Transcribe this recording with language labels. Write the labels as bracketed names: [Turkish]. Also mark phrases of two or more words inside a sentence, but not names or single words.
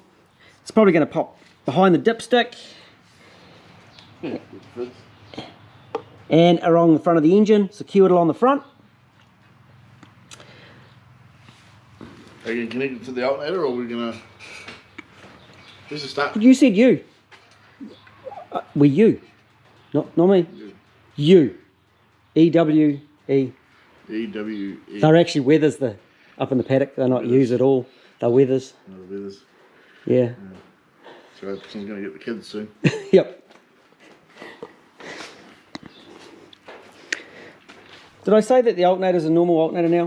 [English] It's probably going to pop behind the dipstick. And along the front of the engine, secured along the front. Are you going to connect it to the alternator, or are we going to... Where's the start? You said you. We you. Not me. You. E-W-E. E-W-E. They're actually weathers up in the paddock. They're not ewes at all. They're weathers. No, the weathers. Yeah. So someone's going to get the kids soon. Yep. Did I say that the alternator's a normal alternator now?